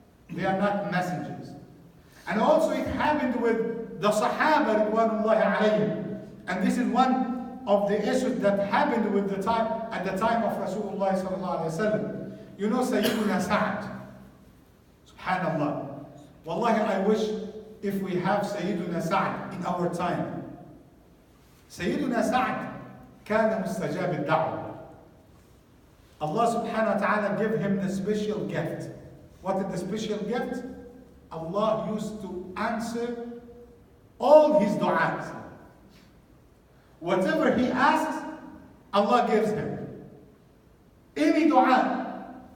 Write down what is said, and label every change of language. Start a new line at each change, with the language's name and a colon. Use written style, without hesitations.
English: They are not messengers. And also it happened with the Sahaba ridwanullahi alayhim. And this is one of the issues that happened with the time at the time of Rasulullah sallallahu alaihi wasallam. You know Sayyiduna Sa'd. Subhanallah. Wallahi, I wish if we have Sayyiduna Sa'd in our time.
Arabic: Sayyiduna Sa'd كان مستجاب الدعوة.
English: Allah subhanahu wa ta'ala gave him the special gift. What is the special gift? Allah used to answer all his du'as. Whatever he asks, Allah gives him. Any dua.